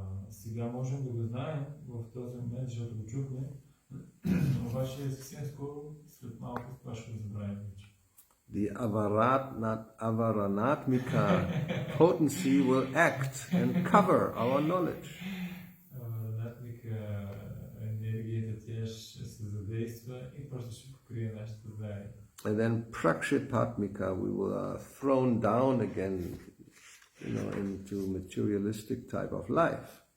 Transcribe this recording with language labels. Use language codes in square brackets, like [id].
[bg] Сега можем да го знаем в този момент, защото го чухме, обаче съвсем скоро, след малко, това ще го забравим вече. [en] The avaranatmika potency will act and cover our knowledge. [bg] Avaranatmika енергията тя ще се задейства и просто ще покрие нашето знание. [en] And then prakshipatmika, we were thrown down again, into materialistic type of life.